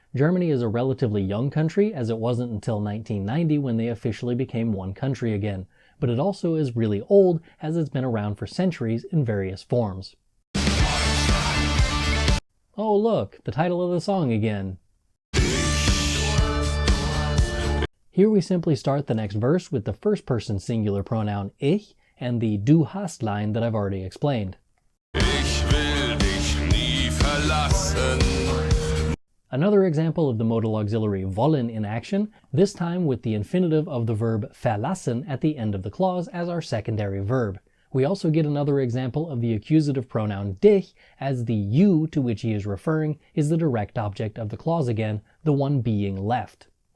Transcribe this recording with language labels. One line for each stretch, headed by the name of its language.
English: Germany is a relatively young country, as it wasn't until 1990 when they officially became one country again, but it also is really old as it's been around for centuries in various forms. Oh look, the title of the song again. Here we simply start the next verse with the first person singular pronoun ich and the du hast line that I've already explained.
German: Ich will dich nie verlassen.
English: Another example of the modal auxiliary wollen in action, this time with the infinitive of the verb verlassen at the end of the clause as our secondary verb. We also get another example of the accusative pronoun dich, as the you to which he is referring is the direct object of the clause again, the one being left.